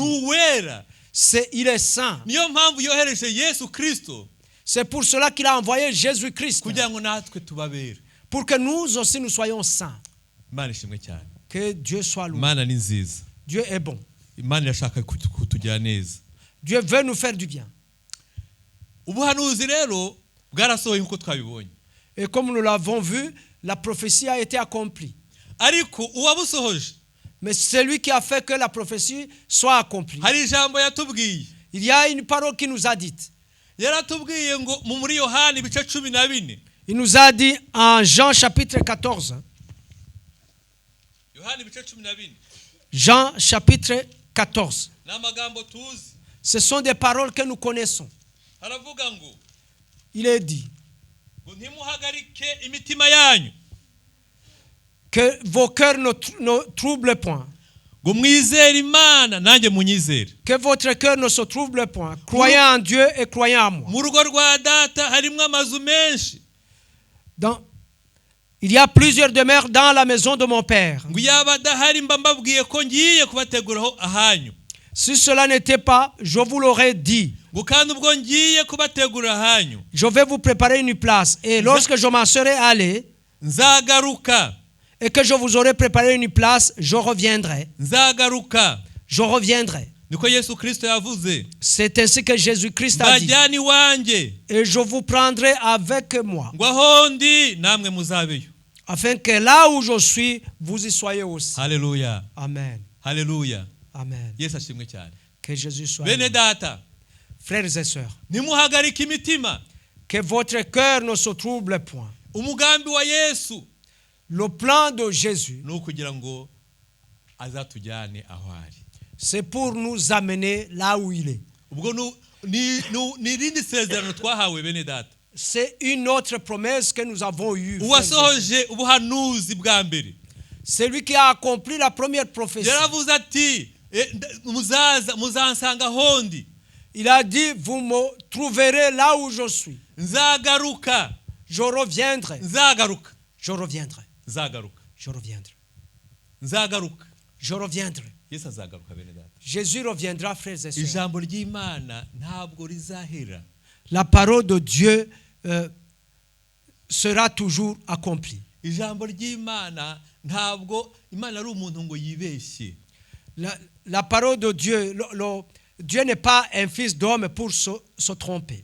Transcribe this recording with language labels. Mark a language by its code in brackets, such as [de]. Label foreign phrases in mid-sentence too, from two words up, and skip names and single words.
[rw] ni uwera. [fr] il est saint. [rw] Niyo mpamvu yohereje Yesu Kristo [fr] C'est pour cela qu'il a envoyé Jésus-Christ, [rw] kugira ngo natwe tubabera. [fr] pour que nous aussi nous soyons saints. [rw] Imana ishimwe cyane. [fr] Que Dieu soit loué. [rw] Imana ni nziza. [fr] Dieu est bon. [rw] Imana irashaka kutugira neza. [fr] Dieu veut nous faire du bien. [rw] Ubuhanuzi rero bwarasohoye nkuko twabibonye. [fr] Et comme nous l'avons vu, la prophétie a été accomplie. [rw] Ariko uwabusohoje [fr] Mais celui qui a fait que la prophétie soit accomplie, [rw] hari ijambo yatubwiye. [fr] il y a une parole qui nous a dit. [rw] Yaratubwiye ngo muri Yohana ibice 14. [fr] Il nous a dit en Jean chapitre 14. [rw] Yohana ibice 14. [fr] Jean chapitre 14. [rw] N'amagambo tuzi. [fr] Ce sont des paroles que nous connaissons. [rw] Haravuga ngo [fr] Il est dit [rw] ngo ntimuhagarike imitima yanyu. [fr] que vos cœurs ne troublent point. [rw] Ngo mwizere Imana nanjye munyizere. [fr] Que votre cœur ne se trouble point. Croyez en Dieu et croyez en moi. [rw] Mu rugo rwa data harimo amazu menshi. [fr] Il y a plusieurs demeures dans la maison de mon père. [rw] Ngo yaba adahari mba mbabwiye ko ngiye kubateguraho ahanyu. [fr] Si cela n'était pas, je vous l'aurais dit. [rw] Ngo kandi ubwo ngiye kubategura ahanyu. [fr] Je vais vous préparer une place. Et lorsque je m'en serai allé, [rw] nzagaruka. [fr] Et que je vous aurai préparé une place, je reviendrai. [rw] Nzagaruka. [fr] Je reviendrai. [rw] Niko Yesu Kristo yavuze. [fr] C'est ainsi que Jésus-Christ a dit. [rw] Bajyani wanje. [fr] Et je vous prendrai avec moi. [rw] Ngo ahondi namwe muzabeyo. [fr] Afin que là où je suis, vous y soyez aussi. [rw] Haleluya. Amen. Haleluya. Amen. Yesu ashimwe cyane. [fr] Que Jésus soit. [rw] Bene data. [fr] Frères et sœurs. [rw] Nimuhagarike imitima. [fr] Que votre cœur ne se trouble point. [rw] Umugambi wa Yesu. [fr] Le plan de Jésus, [rw] ni ukugira ngo azatujyane aho ari. [fr] C'est pour nous amener là où il est. [rw] Ubwo ni rindi sezerano twahawe bene data. [fr] C'est une autre promesse que nous avons eue. [rw] Uwasohoje ubuhanuzi bwa mbere. [fr] C'est lui qui a accompli la première prophétie. [rw] Yaravuze ati muzansanga hondi. [fr] Il a dit, vous me trouverez là où je suis. [rw] Nzagaruka. [fr] Je reviendrai. [rw] Nzagaruka. [fr] Je reviendrai. [rw] Nzagaruka. [fr] Je reviendrai. [rw] Nzagaruka. [fr] Je reviendrai. [rw] Yesu azagaruka bene data. [fr] Jésus reviendra, frères et sœurs. [rw] Ijambo ry'Imana ntabwo rizahera. [fr] La parole de Dieu sera toujours accomplie. [rw] ijambo ry'Imana ntabwo Imana ari umuntu ngo yibeshye. [fr] La parole de Dieu, Dieu n'est pas un fils d'homme pour se tromper.